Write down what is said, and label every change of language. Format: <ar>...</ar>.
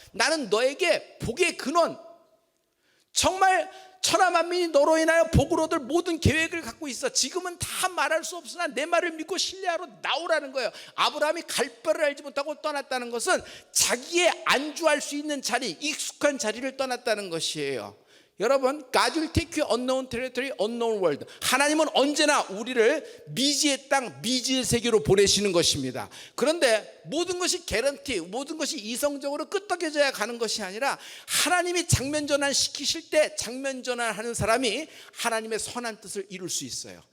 <ko>나는 너에게 복의 근원, 정말 천하만민이 너로 인하여 복을 얻을 모든 계획을 갖고 있어. 지금은 다 말할 수 없으나 내 말을 믿고 신뢰하러 나오라는 거예요. 아브라함이 갈 바를 알지 못하고 떠났다는 것은 자기의 안주할 수 있는 자리, 익숙한 자리를 떠났다는 것이에요.</ko> <en>여러분, God will take you unknown territory, unknown world.</en> <ko>하나님은 언제나 우리를 미지의 땅, 미지의 세계로 보내시는 것입니다. 그런데 모든 것이 개런티, 모든 것이 이성적으로 끄떡여져야 가는 것이 아니라, 하나님이 장면 전환 시키실 때 장면 전환하는 사람이 하나님의 선한 뜻을 이룰 수 있어요.</ko>